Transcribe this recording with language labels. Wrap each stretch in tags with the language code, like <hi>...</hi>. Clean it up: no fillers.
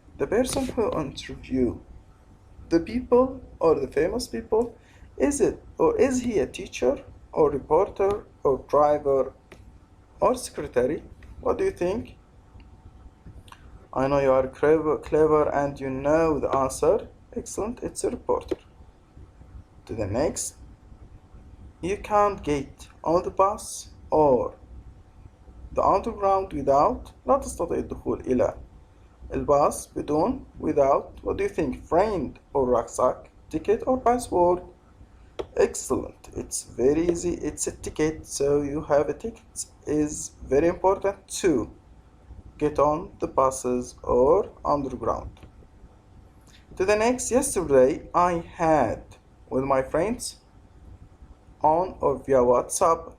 <en>The person who interview the people or the famous people, is he a teacher or reporter or driver or secretary? What do you think? I know you are clever and you know the answer. Excellent, it's a reporter. To the next, you can't get on the bus or the underground without.</en> <ar>لا تستطيع الدخول إلى الباص بدون without.</ar> <en>What do you think? Friend or rucksack, ticket or password? Excellent, it's very easy. It's a ticket, so you have a ticket. Is very important to get on the buses or underground. To the next, yesterday I had with my friends on or via WhatsApp.</en>